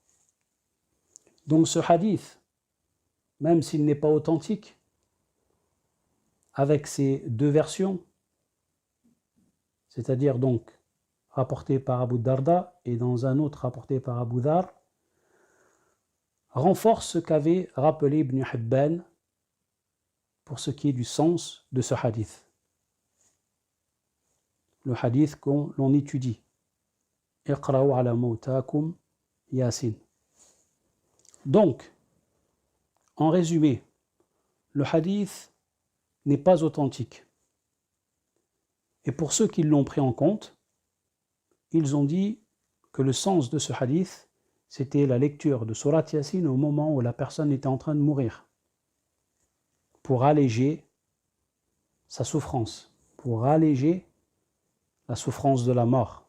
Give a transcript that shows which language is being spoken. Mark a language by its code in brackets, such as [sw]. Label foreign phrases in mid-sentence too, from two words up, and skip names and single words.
[fr] Donc ce hadith, même s'il n'est pas authentique, avec ces deux versions, c'est-à-dire donc rapporté par Abu Darda et dans un autre rapporté par Abu Dhar, renforce ce qu'avait rappelé Ibn Hibban pour ce qui est du sens de ce hadith. Le hadith qu'on l'on étudie. [ar] اقرؤوا على موتاكم يس. [fr] Donc, en résumé, le hadith n'est pas authentique. Et pour ceux qui l'ont pris en compte, ils ont dit que le sens de ce hadith, c'était la lecture de Surat Yasin au moment où la personne était en train de mourir, pour alléger sa souffrance, pour alléger la souffrance de la mort.